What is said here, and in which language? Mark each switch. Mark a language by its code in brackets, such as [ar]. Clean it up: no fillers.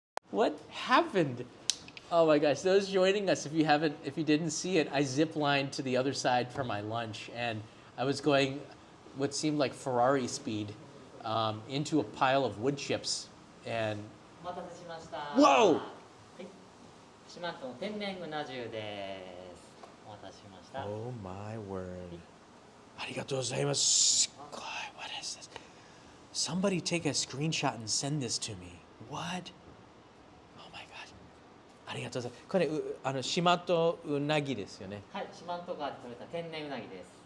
[en] What happened? Oh my gosh, those joining us, if you didn't see it, I zip lined to the other side for my lunch, and I was going what seemed like Ferrari speed into a pile of wood chips, and [ja] お待たせしました。 [en] Whoa! [ja] はい。四万十の天然うな重です。お待たせしました。 [en] Oh my word. [ja] ありがとうございます。 [en] God, what is this? Somebody take a screenshot and send this to me. What? Oh my god. [ja] ありがとうございます。これ四万十うなぎですよね。はい、四万十川で取れた天然うなぎです。